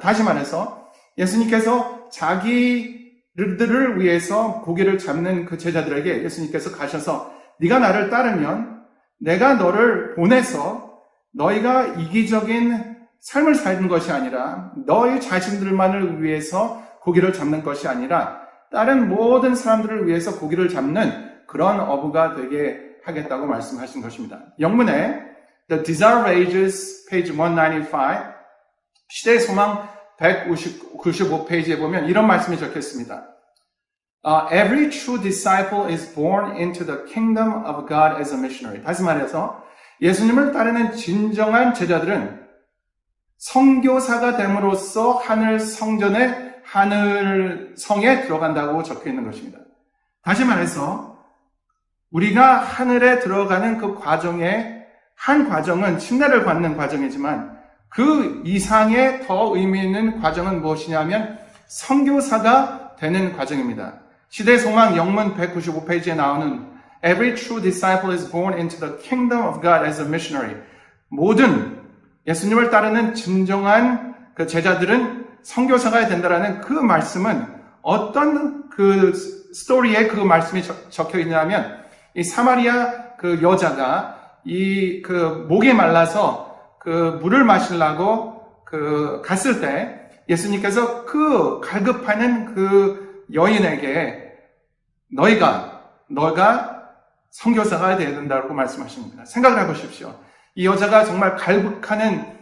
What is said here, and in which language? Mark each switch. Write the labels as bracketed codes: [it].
[ko] 다시 말해서 예수님께서 자기들을 위해서 고기를 잡는 그 제자들에게 예수님께서 가셔서 네가 나를 따르면 내가 너를 보내서 너희가 이기적인 삶을 사는 것이 아니라 너희 자신들만을 위해서 고기를 잡는 것이 아니라 다른 모든 사람들을 위해서 고기를 잡는 그런 어부가 되게 하겠다고 말씀하신 것입니다. 영문에 The Desire of Ages, page 195, 시대의 소망 195페이지에 보면 이런 말씀이 적혀 있습니다. [en] Every true disciple is born into the kingdom of God as a missionary. [ko] 다시 말해서 예수님을 따르는 진정한 제자들은 선교사가 됨으로써 하늘 성전에 하늘 성에 들어간다고 적혀 있는 것입니다. 다시 말해서 우리가 하늘에 들어가는 그 과정의 한 과정은 침례를 받는 과정이지만 그 이상의 더 의미 있는 과정은 무엇이냐면 선교사가 되는 과정입니다. 시대의 소망 영문 195페이지에 나오는 [en] Every true disciple is born into the kingdom of God as a missionary. [ko] 모든 예수님을 따르는 진정한 그 제자들은 선교사가 된다라는 그 말씀은 어떤 그 스토리에 그 말씀이 적혀 있냐면 이 사마리아 그 여자가 이 그 목이 말라서 그 물을 마시려고 그 갔을 때 예수님께서 그 갈급하는 그 여인에게 너가 선교사가 되어야 된다고 말씀하십니다. 생각을 해보십시오. 이 여자가 정말 갈급하는